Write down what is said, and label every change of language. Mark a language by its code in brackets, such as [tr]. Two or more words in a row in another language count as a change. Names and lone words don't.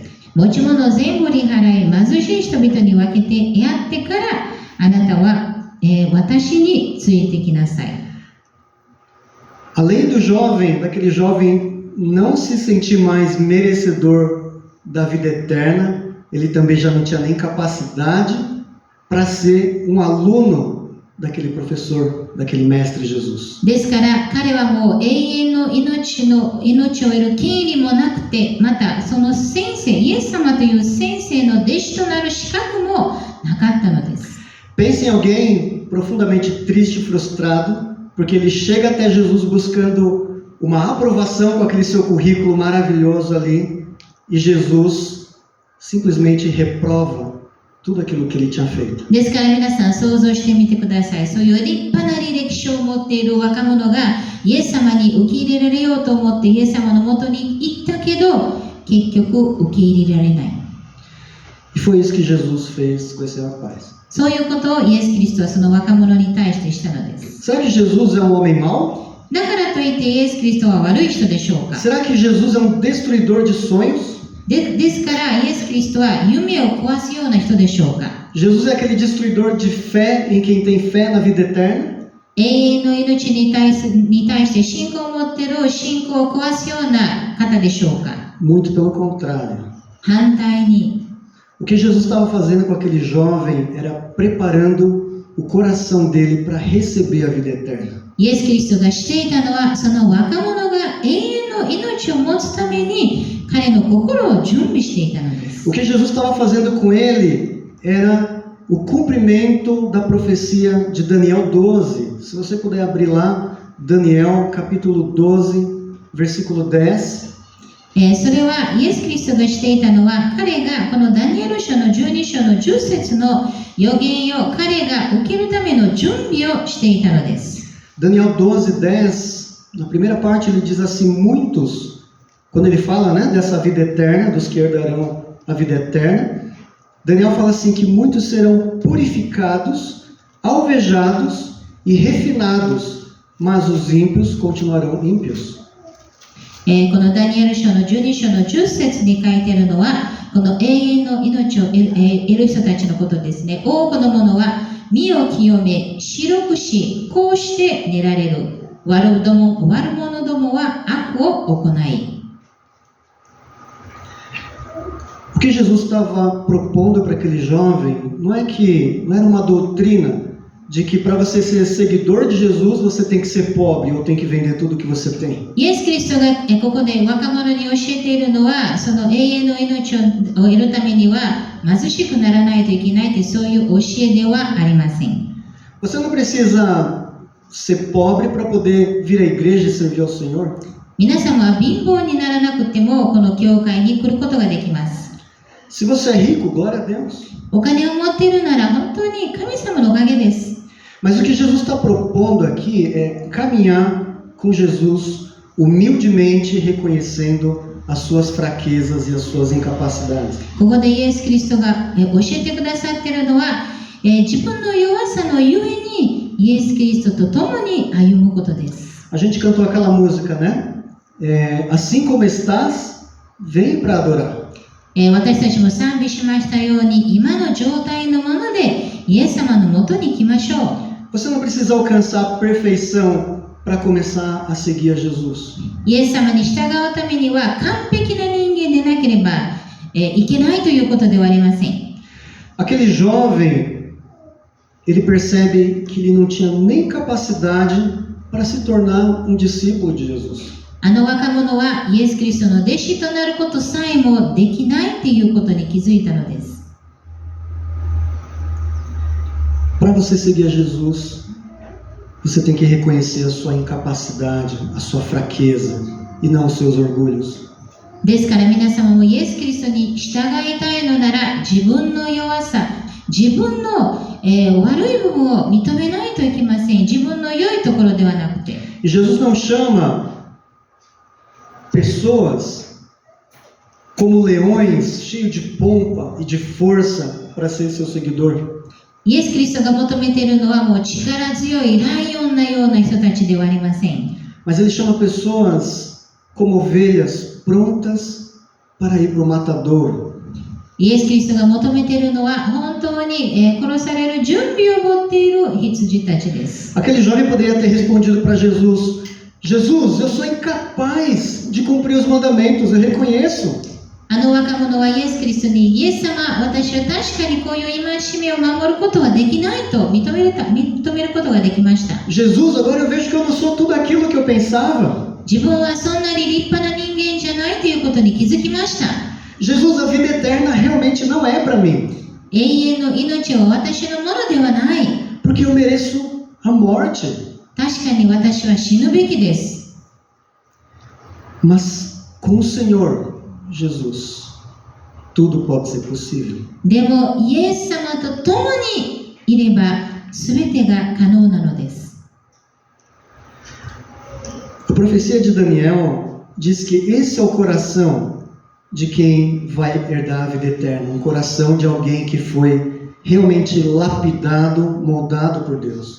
[ja] 持ち物を全部売り払い、貧しい人々に分けてやってから、あなたは、私についてきなさい。 [pt] Além daquele jovem não se sentir mais merecedor da vida eterna, ele também já não tinha nem capacidade para ser um aluno daquele professor, daquele mestre Jesus. [ja] ですから彼はもう永遠の命を得る権利もなくて、またその先生、イエス様という先生の弟子となる資格もなかったのです。 [pt] Pense em alguém profundamente triste e frustrado, porque ele chega até Jesus buscando uma aprovação com aquele seu currículo maravilhoso ali, e Jesus simplesmente reprova tudo aquilo que ele tinha feito. [ja] ですから皆さん想像してみてください。そういう立派な履歴書を持っている若者がイエス様に受け入れられようと思ってイエス様のもとに行ったけど、結局受け入れられない。 [pt] E foi isso que Jesus fez com esse rapaz. [ja] そういうことをイエス・キリストはその若者に対してしたのです。 [pt] Será que Jesus é um homem mau? [ja] だからといってイエス・キリストは悪い人でしょうか。 [pt] Será que Jesus é um destruidor de sonhos? [ja] ですからイエス・キリストは夢を壊すような人でしょうか。 [pt] Jesus é aquele destruidor de fé em quem tem fé na vida eterna? [ja] 永遠の命に対して信仰を持っている信仰を壊すような方でしょうか。 [pt] Muito pelo contrário. [ja] 反対に。 [pt] O que Jesus estava fazendo com aquele jovem era preparando o coração dele para receber a vida eterna. [ja] イエス・キリストがしていたのは、その若者が永遠の命を持つために彼の心を準備していたのです。 [pt] O que Jesus estava fazendo com ele era o cumprimento da profecia de Daniel 12. Se você puder abrir lá, Daniel capítulo 12, versículo 10. [ja] それはイエス・キリストがしていたのは、彼がこのダニエル書の12章の10節の予言を彼が受けるための準備をしていたのです。 [pt] Daniel 12, 10, na primeira parte ele diz assim, muitos, quando ele fala, né, dessa vida eterna, dos que herdarão a vida eterna, Daniel fala assim que muitos serão purificados, alvejados e refinados, mas os ímpios continuarão ímpios. [ja] このダニエル書の12章の10節に書いてあるのは、この永遠の命を得る人たちのことですね。多くの者は身を清め、白くし、こうして練られる。悪者どもは悪を行い。 [pt] O que Jesus estava propondo para aquele jovem não era uma doutrina de que para você ser seguidor de Jesus você tem que ser pobre ou tem que vender tudo que você tem. [ja] イエス・キリストがここで若者に教えているのは、その永遠の命を得るためには貧しくならないといけないというそういう教えではありません。 [pt] Você não precisa ser pobre para poder vir à igreja e servir ao Senhor. [ja] 皆様は貧乏にならなくてもこの教会に来ることができます。 [pt] Se você é rico, glória a Deus. [ja] お金を持っているなら本当に神様のおかげです。 [pt] Mas o que Jesus está propondo aqui é caminhar com Jesus humildemente, reconhecendo as suas fraquezas e as suas incapacidades. [ja] ここでイエス・キリストが教えてくださっているのは、自分の弱さのゆえにイエス・キリストと共に歩むことです。 [pt] A gente cantou aquela música, né? Assim como estás, vem para adorar. [ja] 私たちも賛美しましたように、今の状態のままでイエス様のもとに来ましょう。 [pt] Você não precisa alcançar a perfeição para começar a seguir a Jesus. [ja] イエス様に従うためには完璧な人間でなければいけないということではありません。 [pt] Aquele jovem, ele percebe que ele não tinha nem capacidade para se tornar um discípulo de Jesus. [ja] あの若者はイエス・キリストの弟子となることさえもできないということに気づいたのです。 [pt] Para você seguir a Jesus, você tem que reconhecer a sua incapacidade, a sua fraqueza e não os seus orgulhos. [ja] ですから皆様もイエス・キリストに従いたいのなら、自分の弱さ、自分の、悪い部分を認めないといけません。自分の良いところではなくて。 [pt] E Jesus não chama pessoas como leões, cheios de pompa e de força para ser seu seguidor. [ja] イエス・キリストが求めているのはもう力強いライオンのような人たちではありません。 [pt] Mas ele chama pessoas como ovelhas prontas para ir para o matadouro. [ja] イエス・キリストが求めているのは本当に殺される準備を持っている羊たちです。 [pt] Aquele jovem poderia ter respondido para Jesus: Jesus, eu sou incapaz de cumprir os mandamentos, eu reconheço. [ja] あの若者はイエス・キリストに、イエス様、私は確かにこういう戒めを守ることはできないと認めることができました。 [pt] Jesus, agora eu vejo que eu não sou tudo aquilo que eu pensava. [ja] 自分はそんなに立派な人間じゃないということに気づきました。 [pt] Jesus, a vida eterna realmente não é para mim. [ja] 永遠の命は私のものではない。 [pt] Porque eu mereço a morte. [ja] 確かに私は死ぬべきです。 [pt] Mas com o Senhor Jesus, tudo pode ser possível. [ja] でもイエス様と共にいれば全てが可能なのです。 [pt] A profecia de Daniel diz que esse é o coração de quem vai herdar a vida eterna, um coração de alguém que foi realmente lapidado, moldado por Deus.